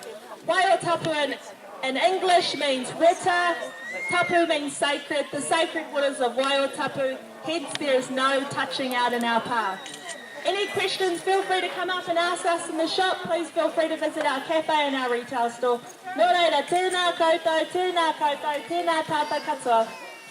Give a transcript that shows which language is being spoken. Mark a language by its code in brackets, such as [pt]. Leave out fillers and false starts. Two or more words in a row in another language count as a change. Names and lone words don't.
[en] Waiotapu in English means water. Tapu means sacred, the sacred waters of Waiotapu, hence there is no touching out in our park. Any questions, feel free to come up and ask us in the shop. Please feel free to visit our cafe and our retail store. [mi] Nō reira, tēnā koutou, tēnā koutou, tēnā tātou katoa.